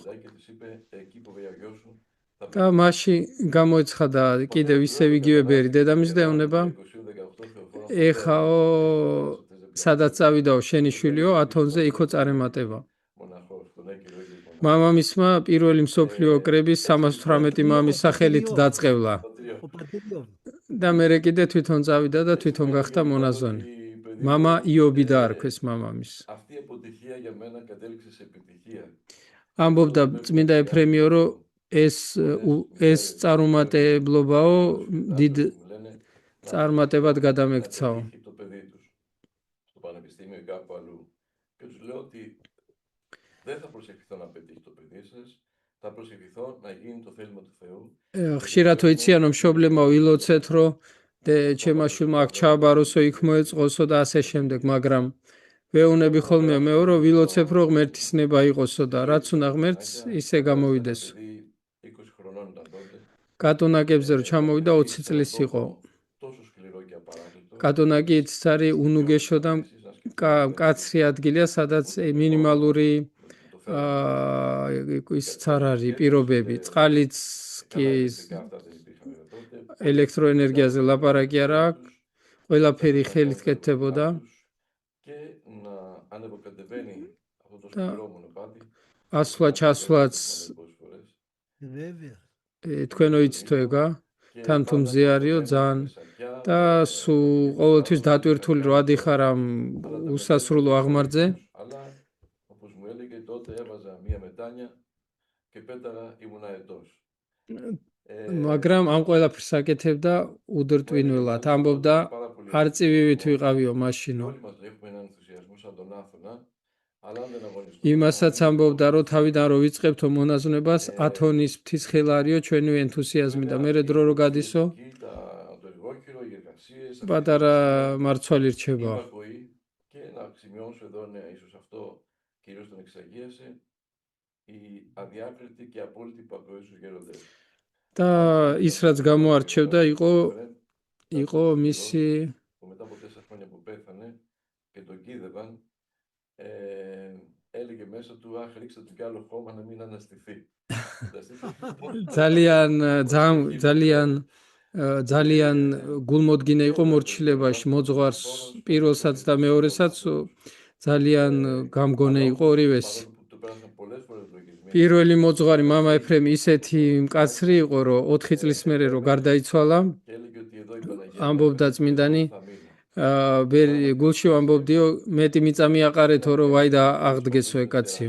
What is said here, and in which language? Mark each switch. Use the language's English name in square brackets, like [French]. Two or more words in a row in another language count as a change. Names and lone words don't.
[Greek] Και της είπε, εκεί που βαίνει ο γιος σου, θα [Georgian] და მასში გამოეცხადა კიდევ ისევ იგივე ბერი დედამის და ეუბნება ეხაო სადაც წავიდაო შენი შვილიო ათონზე იქო წარემატება მამამისმა პირველი მსოფლიო ოკრების 318 მამის სახელით დაწყევლა და მერე კიდე თვითონ წავიდა და თვითონ გახდა მონაზონი მამა იობი დაარქვეს მამამის ამბობდა წმინდა ეფრემიო რომ ეს წარუმატებლობაო დიდ წარმატებად გადამექცაო [Greek] Δεν θα προσευχηθώ να πετύχει το παιδί σας, θα προσευχηθώ να γίνει το θέλημα του Θεού. [Georgian] ხშირად ვიციან რომ მშობლებმა ვილოცეთ რომ ჩემმა შვილმა აქ ჩააბაროსო იქ მოეწყოსო და ასე შემდეგ მაგრამ ვეუბნები ხოლმე მეო რომ ვილოცებ რომ ღმერთის ნება იყოსო და რაც უნდა ღმერთს ისე გამოვიდესო კატონაკებზე რომ ჩამოვიდა 20 წლის იყო კატონაკი ცარი უნუგეშო და კაცრი ადგილია სადაც მინიმალური ის არ არის პირობები წყალიც კი ელექტროენერგიაზე ლაპარაკი არა აქვს, ყველაფერი ხელით კეთდებოდა. [Greek] και να ανεβοκατεβαίνει αυτό το Τα- σκληρό μονοπάτι. [Georgian] ასვლა ჩასვლაც [Greek] Πολλές φορές. Βέβαια. [Georgian] თქვენო იცით ეგა, [Greek] Και [Georgian] თან თუ [Greek] πάντα [Georgian] მზე არისო [Greek] κατεβαίνει [Georgian] ძალიან [Greek] με σακιά, [Georgian] და [Greek] με [Georgian] სულ [Greek] τέτοιες [Georgian] ყოველთვის [Greek] πάρα [Georgian] დატვირთული რომ ადიხარ ამ [Greek] αλλά τα [Georgian] უსასრულო [Greek] μετέπειτα [Georgian] აღმართზე. [Greek] βοήθους. Αλλά όπως μου έλεγε τότε έβαζα μία μετάνια και πέταγα ήμουν αετός. [Georgian] მაგრამ ამ ყველაფერს აკეთებდა უდრტვინველად, ამბობდა არწივივით ვიყავიო მაშინო. [Greek] Όλοι μας έχουμε έναν ενθουσιασμό σαν τον Άθωνα, αλλά αν δεν αγωνιστούμε [Georgian] იმასაც [Greek] μαζί, [Georgian] ამბობდა რომ [Greek] πώς [Georgian] თავიდან რომ ვიწყებთო მონაზვნებას ათონის ფრთისხელარიო ჩვენივე ენთუსიაზმი და მე დრო რო გადისო [Greek] το εργόχειρο, οι εργασίες, αυτή η [Georgian] პატარა [Greek] εργασία, [Georgian] მარცვალი [Greek] η [Georgian] რჩება. [Greek] υπακοή. Και να σημειώσω εδώ, ναι, ίσως αυτό κυρίως τον εξαγίασε, η αδιάκριτη και απόλυτη υπακοή στους γέροντες. [Georgian] და ის რაც გამოარჩევდა იყო მისი [Greek] Που μετά από 4 χρόνια που πέθανε και τον κοίδευαν, έλεγε μέσα του, αχ, ρίξτε του κι άλλο χώμα να μην αναστηθεί. [Georgian] ძალიან ძალიან გულმოდგინე იყო მორჩილებაში მოძღვარს პირველსაც და მეორესაც ძალიან გამგონე იყო ორივეს. პირველი მოძღვარი მამა ეფრემი ისეთი მკაცრი იყო რომ 4 წლის მერე რომ გარდაიცვალა ამბობდა წმინდანი გულში ამბობდიო მეტი მიწა მიაყარეთო რომ ვაი და აღდგესო ეკაციო.